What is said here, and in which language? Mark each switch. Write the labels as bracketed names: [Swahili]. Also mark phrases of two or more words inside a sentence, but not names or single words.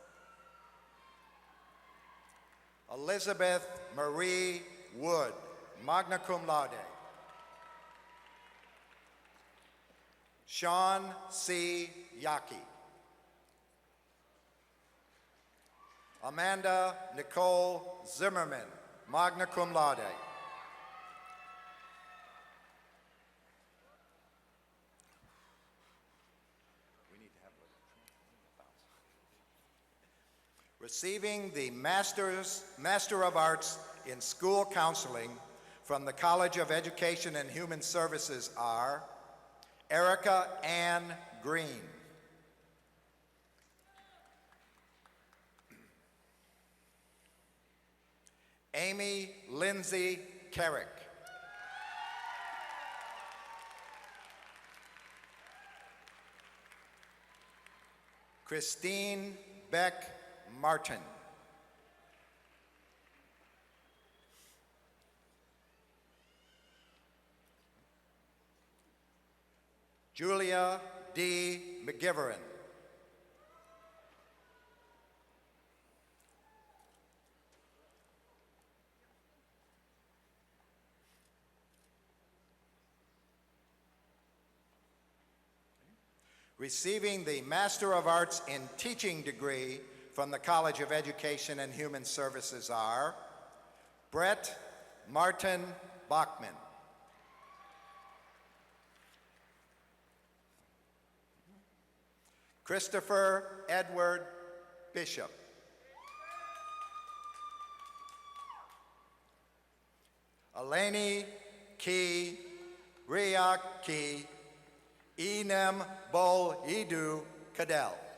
[English] Elizabeth Marie Wood, [Latin] magna cum laude. [English] Sean C. Yaki. Amanda Nicole Zimmerman, [Latin] magna cum laude. [English] Receiving the Master of Arts in School Counseling from the College of Education and Human Services are Erica Ann Green. Amy Lindsay Carrick. Christine Beck Martin. Julia D. McGivern. Receiving the Master of Arts in Teaching degree from the College of Education and Human Services are Brett Martin Bachman. Christopher Edward Bishop. Eleni Ki Riaki Enem Bol Edu Cadell.